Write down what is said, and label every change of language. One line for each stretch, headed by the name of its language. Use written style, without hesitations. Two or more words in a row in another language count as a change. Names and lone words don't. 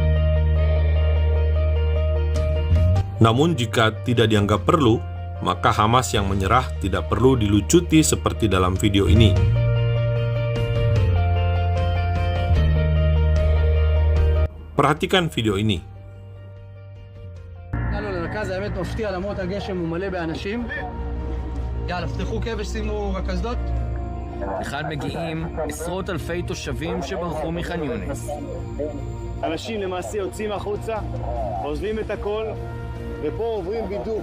Indonesian: Namun jika tidak dianggap perlu, maka Hamas yang menyerah tidak perlu dilucuti seperti dalam video ini. Perhatikan video ini.
Hebrew: יאללה, פתחו כבש, שימו רכזות. לכאן מגיעים עשרות אלפי תושבים שברחו מח'אן יונס. אנשים למעשה יוצאים החוצה, עוזבים את הכל, ופה עוברים בדיוק.